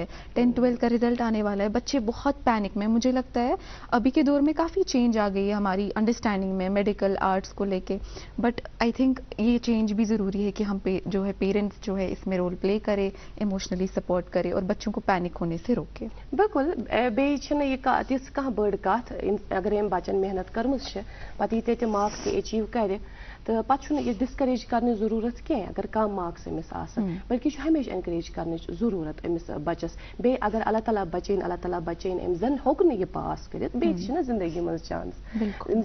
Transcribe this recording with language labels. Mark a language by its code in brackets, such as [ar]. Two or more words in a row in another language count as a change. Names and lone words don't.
[ur] 10th 12th کا رزلٹ آنے والا ہے، بچے بہت پینک میں. مجھے لگتا ہے ابھی کے دور میں کافی چینج آ گئی ہے ہماری انڈرسٹینڈنگ میں [en] medical arts [ur] کو لے کے، [en] but I think [ur] یہ چینج بھی ضروری ہے کہ ہم جو ہے پیرنٹس جو ہے اس میں [en] role play [ur] کرے، ایموشنلی سپورٹ کرے اور بچوں کو پینک ہونے سے روکے. [ks] بالکل بیٚیہِ یہ تِژھ کانٛہہ بٔڑ کتھ اگر أمۍ بچن محنت کٔرمٕژ چھِ پتہٕ ییٖتیٛاہ تہِ مارکس تہِ ایچیٖو کرِ تہٕ پتہٕ چھُنہٕ یہِ ڈسکریج کرنٕچ ضروٗرت کینٛہہ اگر کم مارکس أمِس آسن، بلکہِ چھُ ہمیشہِ انکریج کرنٕچ ضروٗرت أمِس بچس. بیٚیہِ اگر اللہ تعالیٰ بچٲیِن أمۍ زن ہیوٚک نہٕ یہِ پاس کٔرِتھ بیٚیہِ تہِ چھِنہ زندگی منٛز چانس.